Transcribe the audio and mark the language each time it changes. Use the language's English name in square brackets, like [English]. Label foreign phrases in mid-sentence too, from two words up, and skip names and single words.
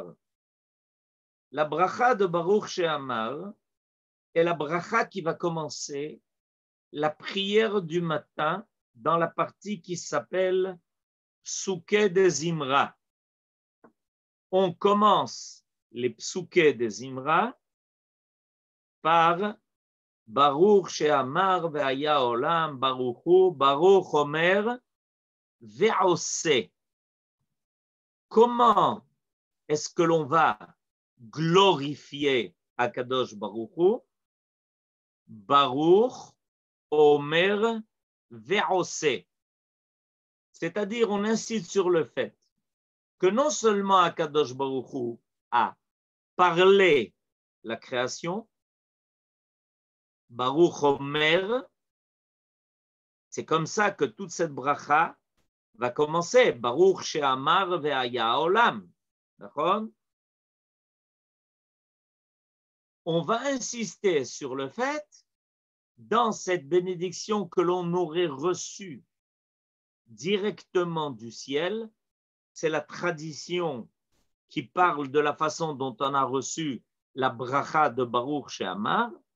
[French] La bracha de Baruch She'amar est la bracha qui va commencer la prière du matin dans la partie qui s'appelle Psuké de Zimra. On commence les Psuké de Zimra par [Hebrew] ברוך שאמר והיה העולם ברוך הוא, ברוך אומר ועושה. [French] Comment est-ce que l'on va glorifier Akadosh Baruch Hu? [Hebrew] ברוך אומר ועושה. [French] C'est-à-dire, on insiste sur le fait que non seulement Akadosh Baruch Hu a parlé la création, [Hebrew] ברוך אומר, [French] c'est comme ça que toute cette bracha va commencer. [Hebrew] ברוך שאמר והיה העולם. [French] D'accord? On va insister sur le fait, dans cette bénédiction que l'on aurait reçue directement du ciel, c'est la tradition qui parle de la façon dont on a reçu la bracha de Baruch She'amar.